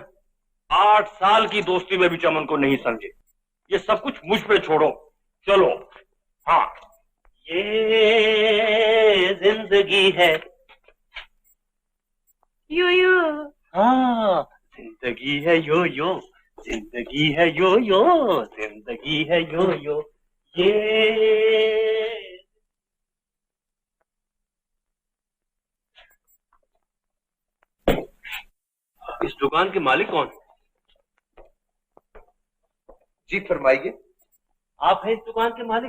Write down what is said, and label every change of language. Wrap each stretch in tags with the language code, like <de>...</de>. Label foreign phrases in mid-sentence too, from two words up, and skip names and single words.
<hi>8 साल की दोस्ती में भी चमन को नहीं समझे। ये सब कुछ मुझ पे छोड़ो, चलो। हाँ, ये जिंदगी है यो यो। हाँ, जिंदगी है यो यो, जिंदगी है यो यो, जिंदगी है यो यो। ये इस दुकान के मालिक कौन है? जी फरमाइए। आप हैं इस दुकान के मालिक?</hi>